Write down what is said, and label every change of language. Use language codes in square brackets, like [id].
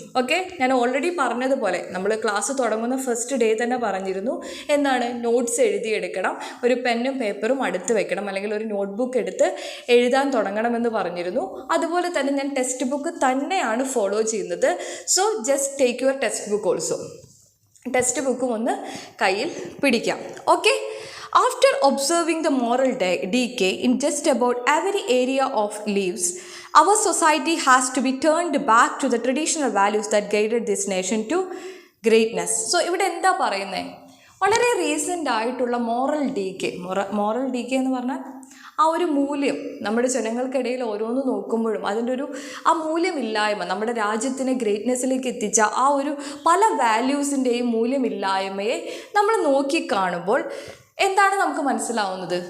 [ml] Okay, ഞാൻ already പറഞ്ഞതുപോലെ നമ്മൾ ക്ലാസ് തുടങ്ങുന്ന ഫസ്റ്റ് ഡേ തന്നെ പറഞ്ഞിരുന്നു എന്താണ്, നോട്ട്സ് എഴുതിയെടുക്കണം, ഒരു പെന്നും പേപ്പറും അടുത്ത് വെക്കണം, അല്ലെങ്കിൽ ഒരു നോട്ട്ബുക്ക് എടുത്ത് എഴുതാൻ തുടങ്ങണമെന്ന് പറഞ്ഞിരുന്നു. അതുപോലെ തന്നെ ഞാൻ ടെക്സ്റ്റ് ബുക്ക് തന്നെയാണ് ഫോളോ ചെയ്യുന്നത്. [en] So just take your textbook also. [ml] Text ബുക്കും ഒന്ന് കയ്യിൽ പിടിക്കാം. [en] Okay, after observing the moral decay in just about every area of lives, our society has to be turned back to the traditional values that guided this nation to greatness. [ml] So ഇവിടെ എന്താ പറയുന്നത്? വളരെ recent ആയിട്ടുള്ള moral decay എന്ന് പറഞ്ഞാൽ ആ ഒരു മൂല്യം നമ്മുടെ ജനങ്ങൾക്കിടയിൽ ഓരോന്ന് നോക്കുമ്പോഴും അതിൻ്റെ ആ മൂല്യമില്ലായ്മ, നമ്മുടെ രാജ്യത്തിനെ ഗ്രേറ്റ്നെസ്സിലേക്ക് എത്തിച്ച ആ ഒരു പല വാല്യൂസിൻ്റെയും മൂല്യമില്ലായ്മയെ നമ്മൾ നോക്കിക്കാണുമ്പോൾ എന്താണ് നമുക്ക് മനസ്സിലാവുന്നത്?